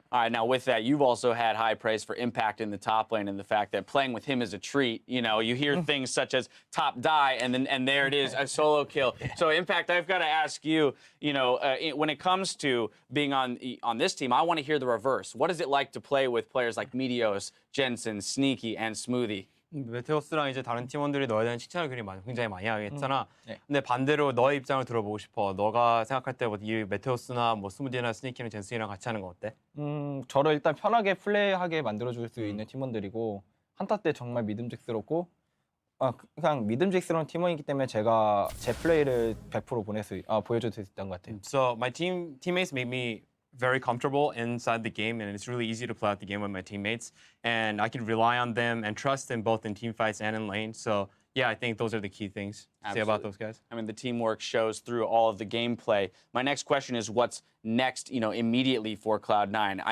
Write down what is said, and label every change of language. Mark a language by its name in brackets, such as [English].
[English] All right, now with that, you've also had high praise for Impact in the top lane and the fact that playing with him is a treat. You hear things such as top die, and there it is, a solo kill. So Impact, I've got to ask you, when it comes to being on this team, I want to hear the reverse. What is it like to play with players like Meteos, Jensen, Sneaky, and Smoothie? [Korean] 메테오스랑 이제 다른 팀원들이 너에 대한 칭찬을 굉장히 많이 하겠잖아. 근데 반대로 너의 입장을 들어보고 싶어. 너가 생각할 때 이 메테오스나 스무디나 스니키는 젠슨이랑 같이 하는 거 어때? 저를 일단 편하게 플레이하게 만들어줄 수 있는 팀원들이고 한타 때 정말 믿음직스럽고 그냥 믿음직스러운 팀원이기 때문에 제가 제 플레이를 100% 보여줄 수 있던 것 같아요. [English] So my teammates made me very comfortable inside the game, and it's really easy to play out the game with my teammates. And I can rely on them and trust them both in team fights and in lane. So yeah, I think those are the key things to say about those guys. I mean, the teamwork shows through all of the gameplay. My next question is what's next, immediately for Cloud9?